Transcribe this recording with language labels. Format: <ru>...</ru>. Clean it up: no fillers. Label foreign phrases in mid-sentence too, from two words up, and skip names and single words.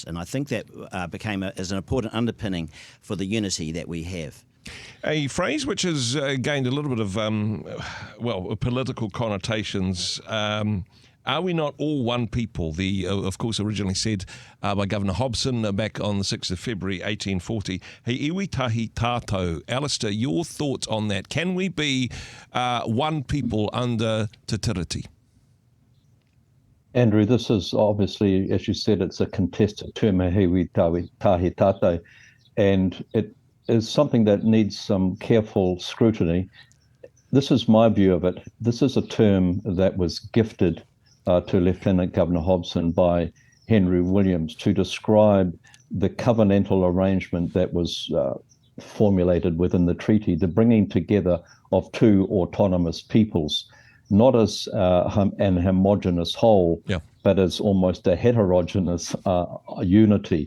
<en>And I think that became as an important underpinning for the unity that we have. A phrase which has gained a little bit of, political connotations. Are we not all one people? Of course, originally said by Governor Hobson back on the 6th of February, 1840.</en> <mi>He iwi tahi tātou.</mi> <en>Alistair, your thoughts on that? Can we be one people under Te Tiriti? Andrew, this is obviously, as you said, it's a contested term,</en> <mi>he iwi tahi tātou,</mi> <en>and it is something that needs some careful scrutiny. This is my view of it. This is a term that was gifted to Lieutenant Governor Hobson by Henry Williams to describe the covenantal arrangement that was formulated within the treaty, the bringing together of two autonomous peoples, not as an homogeneous whole, but as almost a heterogeneous unity.</en>